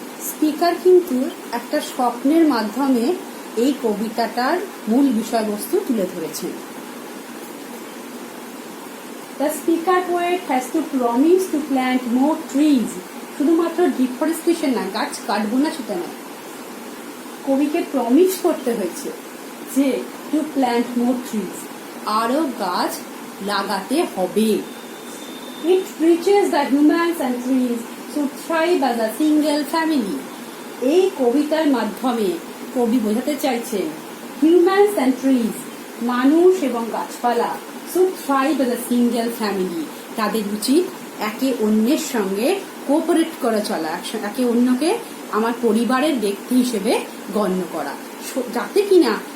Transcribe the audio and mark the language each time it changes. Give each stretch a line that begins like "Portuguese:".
Bangla: Speaker কিন্তু একটা স্বপ্নের মাধ্যমে এই কবিতাটার মূল বিষয়বস্তু তুলে ধরেছেন।
English: The speaker poet has to promise to plant more trees.
Bangla: শুধুমাত্র ডিফরেস্টেশন না, গাছ কাটবো না সেটা না, কবিকে প্রমিস করতে হয়েছে যে
English: to plant more trees,
Bangla: আরো গাছ লাগাতে হবে।
English: It preaches the humans and trees should thrive as a single family.
Bangla: এই কবিতার মাধ্যমে কবি বোঝাতে চাইছেন
English: humans and trees,
Bangla: মানুষ এবং গাছপালা,
English: should thrive as a single family,
Bangla: তাদের উচিত একে অন্যের সঙ্গে কোঅপারেট করে চলা, একে অন্যকে আমার পরিবারের ব্যক্তি হিসেবে গণ্য করা, যাতে কিনা